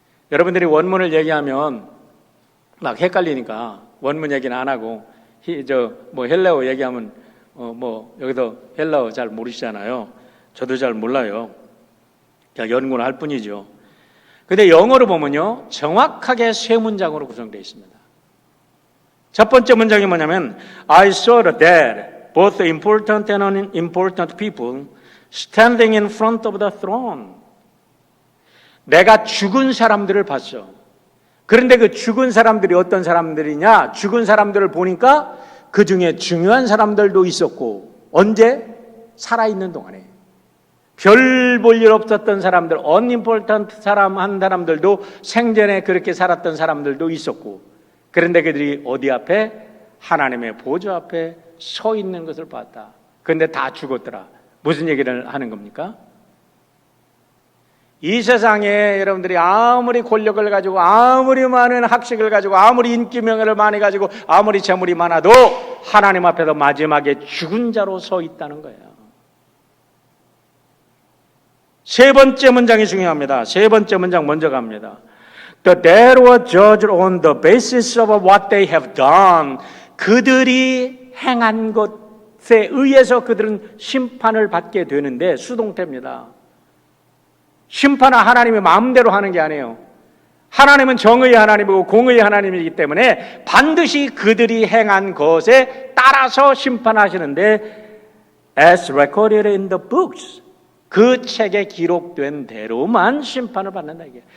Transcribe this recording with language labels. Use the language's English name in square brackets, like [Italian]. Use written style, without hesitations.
[Korean] 여러분들이 원문을 얘기하면 막 헷갈리니까 원문 얘기는 안 하고 헬라어 얘기하면 여기서 헬라어 잘 모르시잖아요. 저도 잘 몰라요. 그냥 연구를 할 뿐이죠. 근데 영어로 보면요, 정확하게 세 문장으로 구성되어 있습니다. 첫 번째 문장이 뭐냐면 [English] I saw the dead, both important and unimportant people, standing in front of the throne. [Korean] 내가 죽은 사람들을 봤어. 그런데 그 죽은 사람들이 어떤 사람들이냐? 죽은 사람들을 보니까 그 중에 중요한 사람들도 있었고, 언제? 살아있는 동안에. 별 볼 일 없었던 사람들, unimportant 한 사람들도 생전에 그렇게 살았던 사람들도 있었고, 그런데 그들이 어디 앞에? 하나님의 보좌 앞에 서 있는 것을 봤다. 그런데 다 죽었더라. 무슨 얘기를 하는 겁니까? 이 세상에 여러분들이 아무리 권력을 가지고, 아무리 많은 학식을 가지고, 아무리 인기명예를 많이 가지고, 아무리 재물이 많아도 하나님 앞에서 마지막에 죽은 자로 서 있다는 거예요. 세 번째 문장이 중요합니다. 세 번째 문장 먼저 갑니다. [English] The dead were judged on the basis of what they have done. [Korean] 그들이 행한 것에 의해서 그들은 심판을 받게 되는데, 수동태입니다. 심판은 하나님이 마음대로 하는 게 아니에요. 하나님은 정의의 하나님이고 공의의 하나님이기 때문에 반드시 그들이 행한 것에 따라서 심판하시는데, [English] as recorded in the books, [Korean] 그 책에 기록된 대로만 심판을 받는다 이게.